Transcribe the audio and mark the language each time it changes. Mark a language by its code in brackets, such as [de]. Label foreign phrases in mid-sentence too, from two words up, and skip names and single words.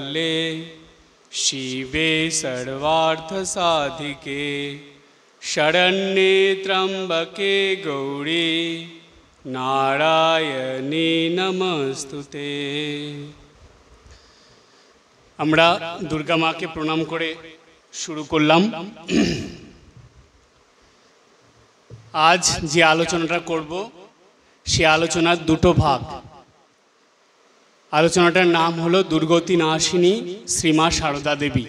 [sa] कमले शिवे सर्वार्थसाधिके शरण्ये त्र्यंबके गौरी नारायणी नमस्तुते। [bn] আমরা দুর্গা মাকে প্রণাম করে শুরু করলাম। আজ যে আলোচনাটা করব সে আলোচনার দুটো ভাগ। আলোচনাটার নাম হলো দুর্গতি নাশিনী শ্রীমা সারদা দেবী।